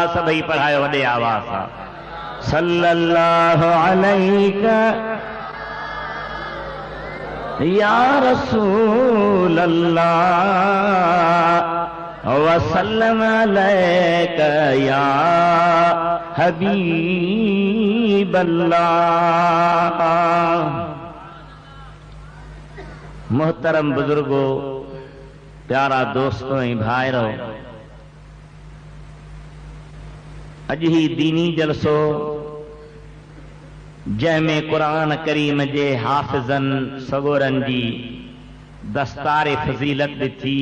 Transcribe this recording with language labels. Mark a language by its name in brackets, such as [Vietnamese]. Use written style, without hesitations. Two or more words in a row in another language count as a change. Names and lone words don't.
[Sindhi] सभी पढ़ाए वॾे आवाज़ सां [Arabic] صلى الله عليك يا رسول الله وسلم عليك يا حبيب الله. [Sindhi] मोहतरम बुजुर्गो, प्यारा दोस्तों ऐं भाइरो, अॼु ही दीनी जलसो जंहिंमें क़ुरान करीम जे हाफ़िज़नि सगोरनि जी दस्तार फज़ीलत ॾिठी।